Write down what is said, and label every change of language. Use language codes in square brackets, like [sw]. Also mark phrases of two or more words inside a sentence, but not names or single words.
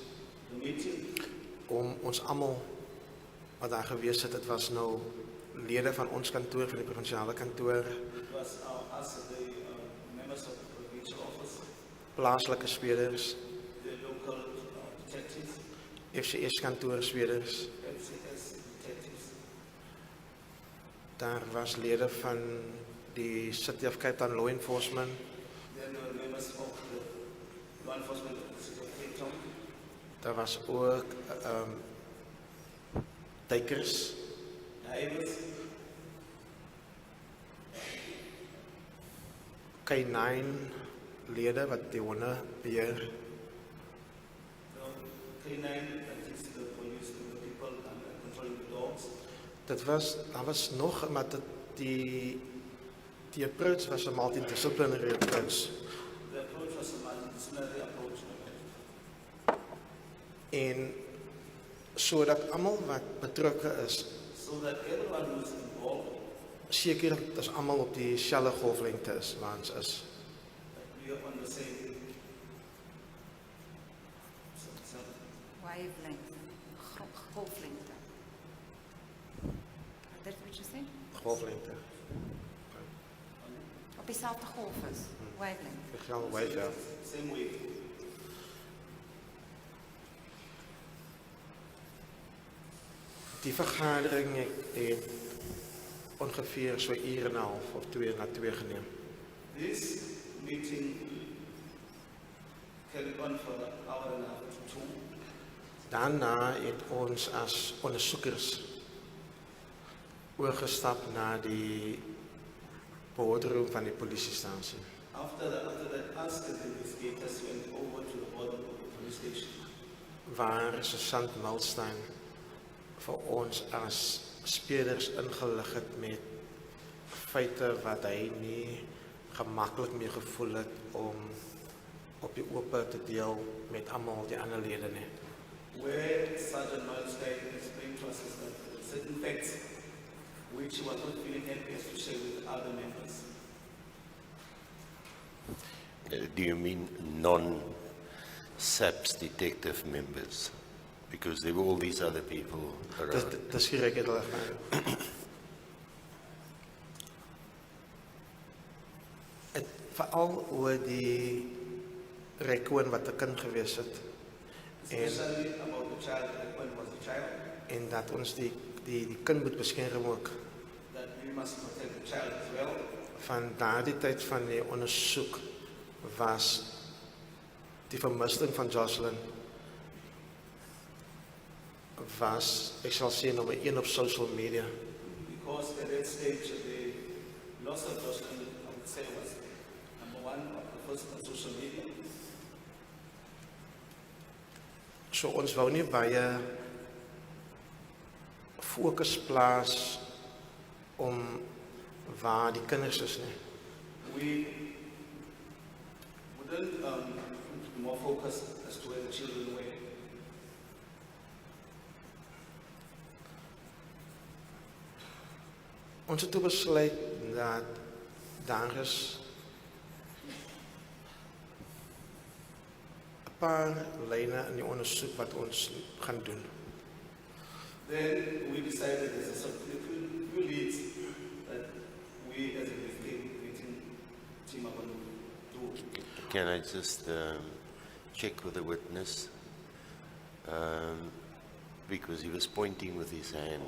[en] The meeting [af] om ons almal wat daar gewees het, dit was nou lede van ons kantoor, van die provinsiale kantoor, [en] was us the members of the provincial office, [af] plaaslike spelers, [en] the local detectives, [af] FCS kantoor spelers, [en] FCS detectives, [af] daar was lede van die City of Cape Town Law Enforcement, [en] then there were members of the law enforcement of the city of Cape Town, [af] daar was ook tekers, [en] divers, [af] K9 lede wat die honde beheer, [en] K9, that is the police, the people controlling the dogs. [af] daar was nog, maar die approach was 'n [en] multidisciplinary approach. The approach was a multidisciplinary [af] En sodat almal wat betrokke is, [en] so that everyone who's involved, [af] seker dat ons almal op dieselfde golflengte is waar ons is. [en] that we are on the same. Wavelength. Golflengte. That's what you said? [af] Golflengte. Op dieselfde golf is. Wavelength. Ek gaan wave, ja. [en] Same way. [af] Die vergadering het ongeveer so 1 uur en 'n half of 2 na 2 geneem. [en] This meeting carried on for an hour and a half to 2. [af] Daarna het ons as ondersoekers oorgestap na die boardroom van die polisiestasie. [en] After that, us as investigators went over to the border of the police station, [af] Waar Sergeant Milstein vir ons as spelers ingelig het met feite wat hy nie gemaklik mee gevoel het om op die ope te deel met almal die ander lede nie. [en] where Sergeant Milstein explained to us is that certain facts which he was not feeling happy to share with other members. Do you mean non-SAPS detective members? Because there were all these other people around. [af] Dis hier ek het al gesê. Veral oor die rekoon wat 'n kind gewees het [en] Especially about the child, when was the child, [af] en dat ons die kind moet beskerm ook. [en] that we must protect the child as well. [af] Van daardie tyd van die ondersoek was die vermisting van Joshlin was, ek sal sê, nommer 1 op [en] social media. Because at that stage, the loss of Joshlin, I would say, was number 1 of the first on social media. [af] So ons wou nie baie fokus plaas om waar die kinders is nie. [en] We wouldn't put more focus as to where the children were. [af] Ons het toe besluit dat daar is 'n paar lyne in die ondersoek wat ons gaan doen. [en] Then we decided as a few leads that we as a investigating team are going to do. Can I just check with the witness? Because he was pointing with his hand.